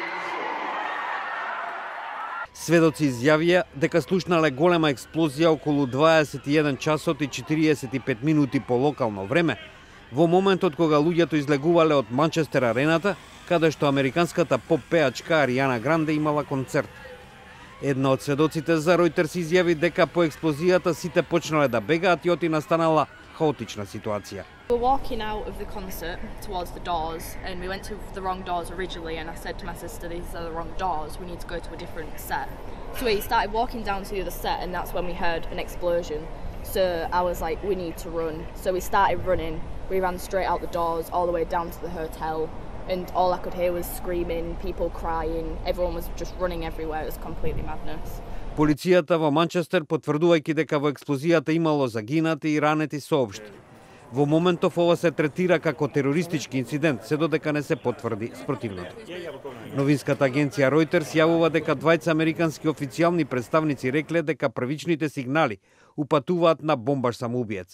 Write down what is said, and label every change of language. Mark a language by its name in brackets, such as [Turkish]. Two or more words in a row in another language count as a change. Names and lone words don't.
[Macedonian] Сведоци изјавија дека слушнале голема експлозија околу 21 часот и 45 минути по локално време, во моментот кога луѓето излегувале од Манчестер арената, каде што американската поп пеачка Аријана Гранде имала концерт. Една од сведоците за Reuters изјави дека по експлозијата сите почнале да бегаат и оти настанала хаотична ситуација. [English] We were walking out of the concert towards the doors and we went to the wrong doors originally and I said to my sister, these are the wrong doors, we need to go to a different set. So we started walking down to the other set and that's when we heard an explosion. So I was like, we need to run. So we started running, we ran straight out the doors all the way down to the hotel and all I could hear was screaming, people crying, everyone was just running everywhere, it was completely madness. [Macedonian] Полицијата во Манчестер, потврдувајќи дека во експлозијата имало загинати и ранети, соопшти. Во моментов ова се третира како терористички инцидент, се додека не се потврди спротивното. Новинската агенција Reuters јавува дека двајца американски официјални представници рекле дека првичните сигнали упатуваат на бомбаш самоубиец.